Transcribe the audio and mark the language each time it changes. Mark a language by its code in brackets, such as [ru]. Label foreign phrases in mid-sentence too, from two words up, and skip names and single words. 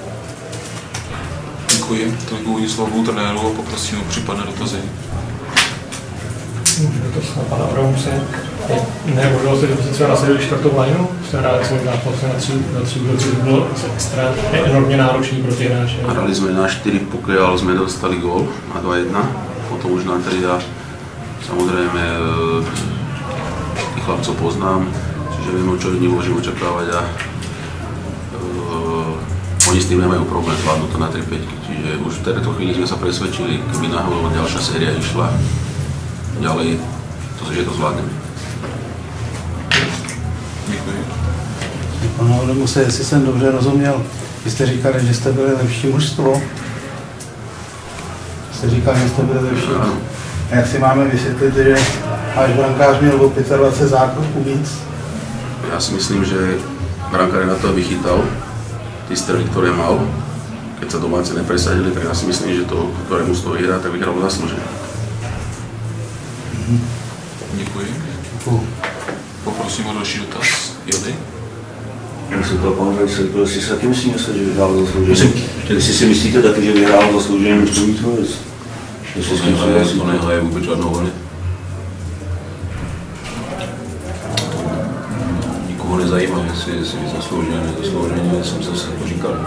[cs] Děkuji. Tolik úvodní slovo trenéru a poprosím o případné dotazy. Dotaz na pana Vramuse. Nehodilo se, že by se třeba nasadili čtvrtou lineu? Jste hráli svůj zápas na tři útoky, to bylo extra enormně náročný pro ty hráče. [sk] Hrali sme na 4, pokiaľ sme dostali gól na 2-1, potom už na 3 a samozrejme tých chlapcov poznám, čiže viem, čo od nich môžem očakávať a oni s tým nemajú problém zvládnuť to na 3-5, čiže už v tejto chvíli sme sa presvedčili, keby náhodou ďalšia séria išla ďalej, že to zvládneme. [cs] Děkuji. Pane Vramuse, jestli jsem dobře rozuměl, vy jste říkali, že jste byli lepší mužstvo. Jste říkali, že jste byli lepší. A jak si máme vysvětlit, že váš brankář měl o 25 zákroků víc? [sk] Ja si myslím, že brankár je na to, aby chytal tie strely, ktoré mal. Keď sa domáci nepresadili, tak ja si myslím, že to, ktoré mužstvo vyhrá, tak vyhralo zaslúžene. [cs] Děkuji. Poprosím o další dotaz. Jody? Já se to pan Vejsel, jestli si taky myslíme, že vyhrál zaslouženě. Jestli si myslíte taky, že vyhrál zaslouženě mužstvo Vítkovic? To nehaje vůbec žádnou vlny. Nikoho nezajímá, jestli zaslouženě, nezaslouženě, jsem zase to říkal.